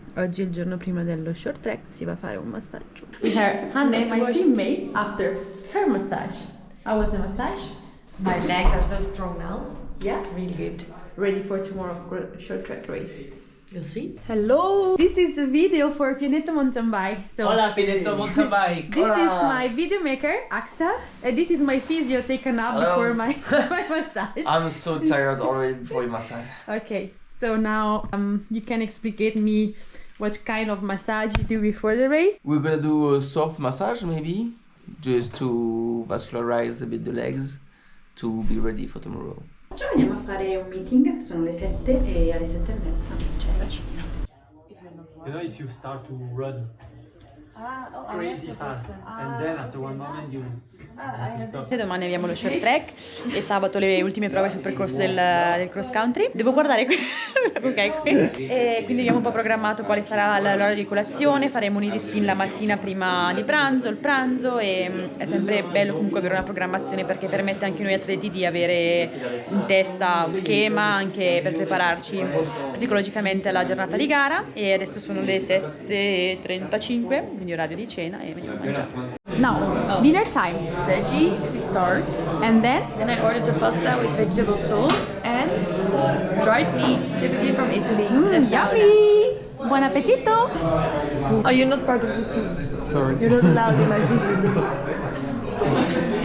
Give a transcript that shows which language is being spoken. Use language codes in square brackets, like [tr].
[it] Oggi è il giorno prima dello short track, si va a fare un massaggio. [en] We have Hanne, my teammate, after her massage. How was the massage? My legs are so strong now. Yeah? Really good. Ready for tomorrow short track race. You'll see. Hello! This is a video for Pianeta Mountain Bike. So, [es] Hola, Pianeta Mountain Bike. [en] This is my video maker, Axel. And this is my physio taken up before my massage. I'm so tired already before your massage. Okay, so now you can explain me what kind of massage you do before the race. We're gonna do a soft massage maybe, just to vascularize a bit the legs to be ready for tomorrow. [it] Oggi andiamo a fare un meeting, sono le 7 e alle 7:30 c'è la cena. [en] You know, if you start to run crazy fast, and then after one moment you stop. [it] Domani abbiamo lo short track e sabato le ultime prove sul percorso del cross country. Devo guardare qui, ok, qui. E quindi abbiamo un po' programmato quale sarà l'ora di colazione, faremo un easy spin la mattina prima di pranzo, il pranzo, e è sempre bello comunque avere una programmazione perché permette anche noi atleti di avere in testa un schema anche per prepararci psicologicamente alla giornata di gara. E adesso sono le 7:35, quindi orario di cena, e veniamo a mangiare. [en] Now, dinner time. Veggies, we start. And then? Then I ordered the pasta with vegetable sauce and dried meat, typically from Italy. Yummy! [it] Buon appetito! [en] Oh, you're not part of the team. Sorry. You're not allowed in my visit.